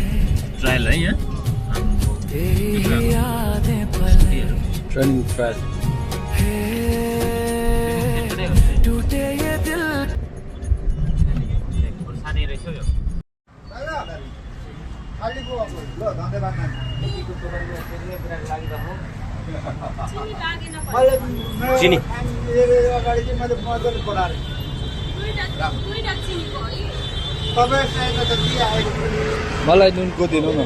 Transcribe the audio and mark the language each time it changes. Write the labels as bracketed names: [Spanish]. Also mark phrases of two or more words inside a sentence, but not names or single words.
[Hindi] ट्रायल है यहाँ तेरी यादें पले [English] training trial [Hindi] टूटे ये दिल [Nepali] सानी रहेछ यो चिनी मलाई नुनको दिनु न।